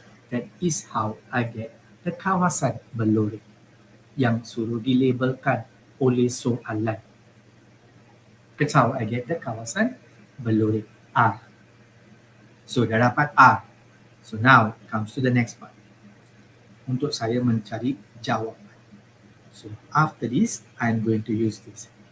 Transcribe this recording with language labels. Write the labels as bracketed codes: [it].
[en] That is how I get the kawasan berlorik yang suruh dilabelkan oleh soalan. That's how I get the kawasan berlorik R. So dah dapat R. So now it comes to the next part. [ms] Untuk saya mencari jawapan. [en] So after this, I'm going to use this.